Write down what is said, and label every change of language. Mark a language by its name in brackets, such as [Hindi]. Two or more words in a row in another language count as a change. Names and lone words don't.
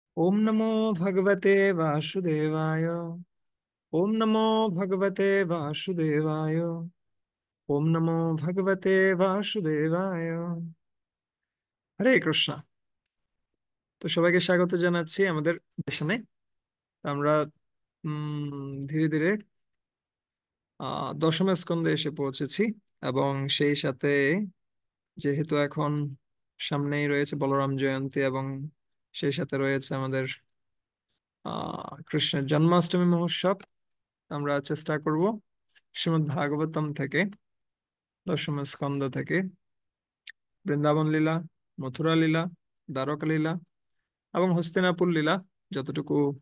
[Sanskrit] ओम नमो भगवते वासुदेवाय। ओम नमो भगवते वासुदेवाय। ओम नमो भगवते वासुदेवाय। [Bangla] হরে কৃষ্ণ। তো সবাইকে স্বাগত জানাচ্ছি আমাদের সেশনে। আমরা ধীরে ধীরে দশম স্কন্ধে এসে পৌঁছেছি। এবং সেই সাথে যেহেতু এখন সামনেই রয়েছে বলরাম জয়ন্তী, এবং সেই সাথে রয়েছে আমাদের কৃষ্ণের জন্মাষ্টমী মহোৎসব, আমরা চেষ্টা করব শ্রীমদ্ ভাগবতম থেকে, দশম স্কন্ধ থেকে বৃন্দাবন লীলা, মথুরা লীলা, দ্বারকা লীলা এবং হস্তিনাপুর লীলা, যতটুকু